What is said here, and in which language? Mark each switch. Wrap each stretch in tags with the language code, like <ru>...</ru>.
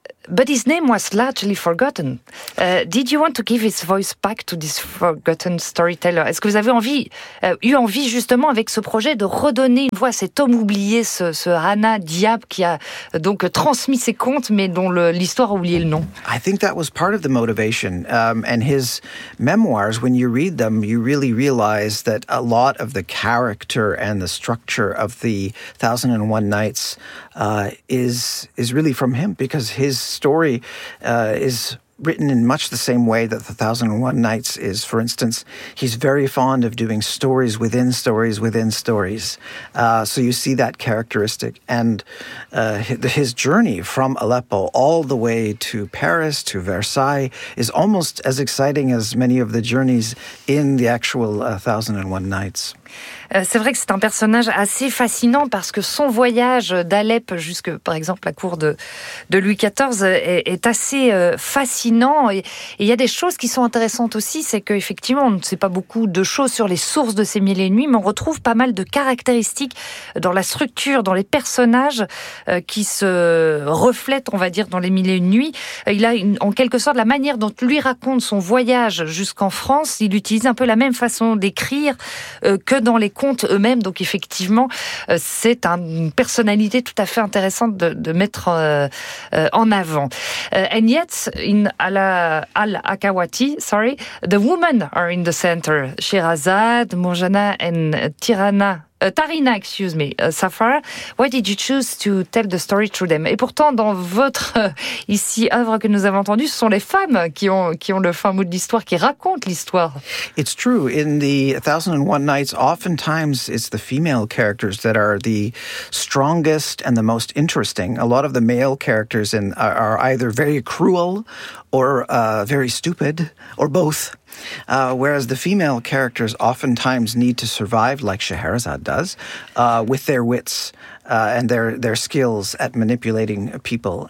<en>But his name was largely forgotten. Did you want to give his voice back to this forgotten storyteller?</en> <fr>Est-ce que vous avez envie, eu envie justement avec ce projet de redonner une voix à cet homme oublié, ce Hannah Diab qui a donc transmis ses contes mais dont l'histoire a oublié le nom?</fr> <en>I think that was part of the motivation. And his memoirs, when you read them, you really realize that a lot of the character and the structure of the Thousand and One Nights is really from him, because his story is written in much the same way that the Thousand and One Nights is. For instance, he's very fond of doing stories within stories within stories. So you see that characteristic. And his journey from Aleppo all the way to Paris, to Versailles, is almost as exciting as many of the journeys in the actual Thousand and One Nights.</en> <fr>C'est vrai que c'est un personnage assez fascinant parce que son voyage d'Alep jusque, par exemple, la cour de Louis XIV est assez fascinant. Et il y a des choses qui sont intéressantes aussi, c'est qu'effectivement, on ne sait pas beaucoup de choses sur les sources de ces mille et une nuits, mais on retrouve pas mal de caractéristiques dans la structure, dans les personnages qui se reflètent, on va dire, dans les mille et une nuits. Il a, en quelque sorte, la manière dont lui raconte son voyage jusqu'en France, il utilise un peu la même façon d'écrire que dans les contes eux-mêmes. Donc effectivement, c'est une personnalité tout à fait intéressante de mettre en avant.</fr> <en>And yet, in Al-Akawati, the women are in the center. Sherazade, Monjana, and Tarina, Safara. Why did you choose to tell the story through them?</en> <fr>Et pourtant, dans votre ici œuvre que nous avons entendue, ce sont les femmes qui ont le fin mot de l'histoire, qui racontent l'histoire.</fr> <en>It's true. In the Thousand and One Nights, oftentimes it's the female characters that are the strongest and the most interesting. A lot of the male characters are either very cruel or very stupid, or both. Whereas the female characters oftentimes need to survive, like Scheherazade does, with their wits and their skills at manipulating people.</en>